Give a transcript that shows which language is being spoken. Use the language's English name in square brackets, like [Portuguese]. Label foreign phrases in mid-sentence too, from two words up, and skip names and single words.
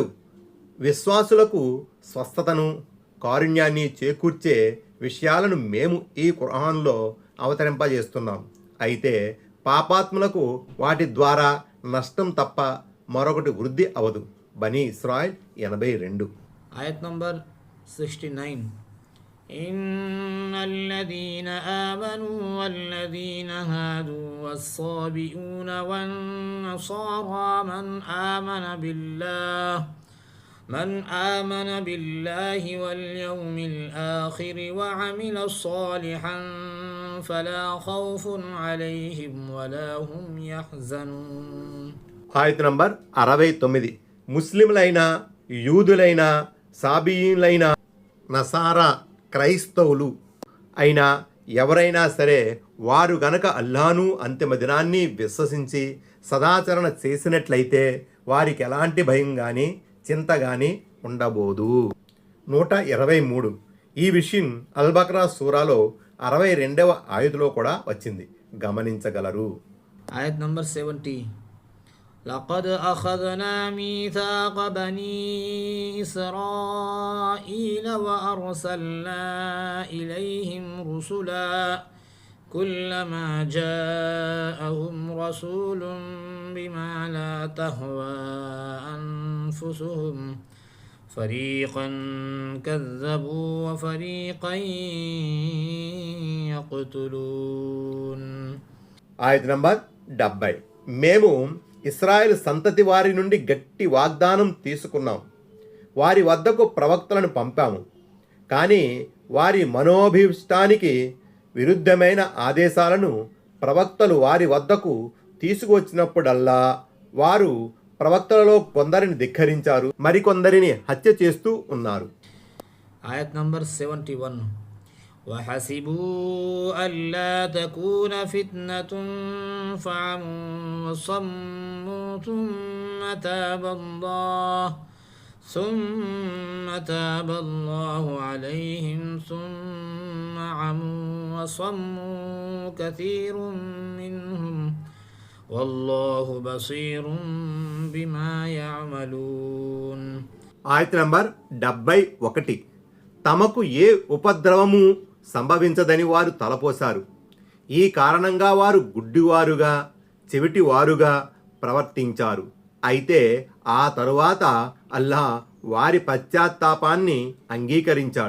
[Telugu] విశ్వాసులకు స్వస్థతను, కారుణ్యాన్ని చేకూర్చే విషయాలను మేము ఈ ఖురాన్లో అవతరింపజేస్తున్నాం. అయితే పాపాత్ములకు వాటి ద్వారా నష్టం తప్ప మరొకటి వృద్ధి అవదు. బనీ ఇస్రాయిల్ 82. ఆయత్ నంబర్ 69. [Arabic] إن الذين آمنوا والذين هادوا والصابئون والنصارى من آمن بالله واليوم الآخر وعمل صالحا فلا خوف عليهم ولا هم يحزنون. [Telugu] ఆయత్ నంబర్ 69. ముస్లింలైన, యూదులైన, సాబియీలైన, నసారా క్రైస్తవులు అయినా ఎవరైనా సరే వారు గనక అల్లాహ్ను, అంతిమ దినాన్ని విశ్వసించి సదాచరణ చేసినట్లయితే వారికి ఎలాంటి భయం కానీ చింత కానీ ఉండబోదు. 123. ఈ విషయం అల్-బక్రా సూరాలో 62వ ఆయతులో కూడా వచ్చింది, గమనించగలరు. ఆయత్ నంబర్ 70. [Arabic] لقد أخذنا ميثاق بني إسرائيل وأرسلنا إليهم رسلا كلما جاءهم رسول بما لا تهوى أنفسهم فريقا كذبوا وفريقا يقتلون. [Telugu] ఆయత్ నంబర్ 70. మేము ఇస్రాయేల్ సంతతి వారి నుండి గట్టి వాగ్దానం తీసుకున్నాం. వారి వద్దకు ప్రవక్తలను పంపాము. కానీ వారి మనోభీష్టానికి విరుద్ధమైన ఆదేశాలను ప్రవక్తలు వారి వద్దకు తీసుకువచ్చినప్పుడల్లా వారు ప్రవక్తలలో కొందరిని ధిక్కరించారు, మరికొందరిని హత్య చేస్తూ ఉన్నారు. ఆయత్ నంబర్ 71. [Arabic] وحسبوا ألا تكون فتنة فعموا وصموا ثم تاب الله عليهم ثم عموا وصموا كثير منهم والله بصير بما يعملون. [Telugu] ఆయత్ నంబర్ 71. తమకు ఏ ఉపద్రవము సంభవించదని వారు తలపోశారు. ఈ కారణంగా వారు గుడ్డివారుగా చెవిటివారుగా ప్రవర్తించారు. అయితే ఆ తరువాత అల్లాహ్ వారి పశ్చాత్తాపాన్ని అంగీకరించాడు.